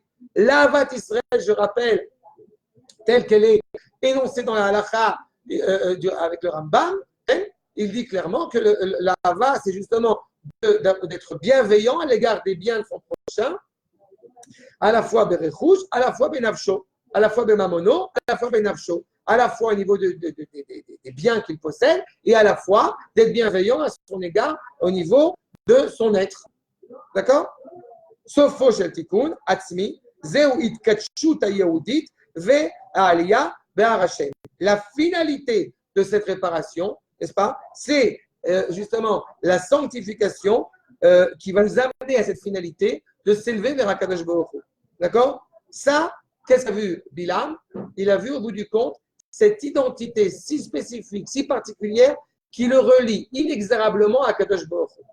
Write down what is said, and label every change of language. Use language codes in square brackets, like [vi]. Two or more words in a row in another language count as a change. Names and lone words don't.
[fr] L'Avat Israël, je rappelle, telle qu'elle est énoncée dans la halakha avec le Rambam, il dit clairement que l'Ava, c'est justement d'être bienveillant à l'égard des biens de son prochain, à la fois Berechouch, à la fois Benavsho, à la fois Bemamono, à la fois Benavsho, à la fois au niveau des biens qu'il possède et à la fois d'être bienveillant à son égard au niveau de son être. D'accord? [he] סופו של תיקון עצמי זו התקדשות היהודית והעלייה בהר השם. [fr] La finalité de cette réparation, n'est-ce pas? C'est justement la sanctification qui va nous amener à cette finalité de s'élever vers [he] הקדוש ברוך הוא. [fr] D'accord? Ça, qu'est-ce qu'a vu Bilam? Il a vu au bout du compte cette identité si spécifique, si particulière, qui le relie inexorablement à [he] הקדוש ברוך הוא.